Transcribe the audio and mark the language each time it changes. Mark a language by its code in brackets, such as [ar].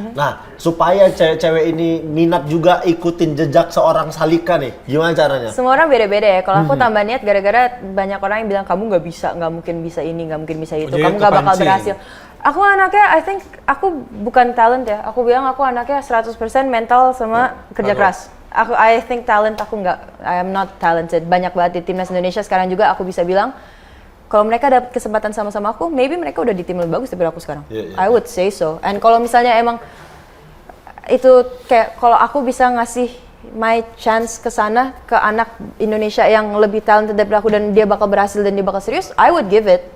[id] Nah, supaya cewek-cewek ini minat juga ikutin jejak seorang Salika nih, gimana caranya? Semua orang beda-beda ya. Kalau aku tambah niat gara-gara banyak orang yang bilang kamu nggak bisa, nggak mungkin bisa ini, nggak mungkin bisa itu, Jadi kamu nggak bakal kepancing. berhasil. Aku anaknya, [en] I think [id] aku bukan talent ya. Aku bilang aku anaknya 100% mental sama kerja keras. [en] I think talent [id] aku nggak, [en] I am not talented. [id] Banyak banget di timnas Indonesia sekarang juga aku bisa bilang kalau mereka dapat kesempatan sama-sama aku, maybe mereka udah di tim lebih bagus daripada aku sekarang. [en] I would say so. [id] And kalau misalnya emang itu kayak kalau aku bisa ngasih [en] my chance [id] ke sana ke anak Indonesia yang lebih talented daripada aku dan dia bakal berhasil dan dia bakal serius, [en] I would give it.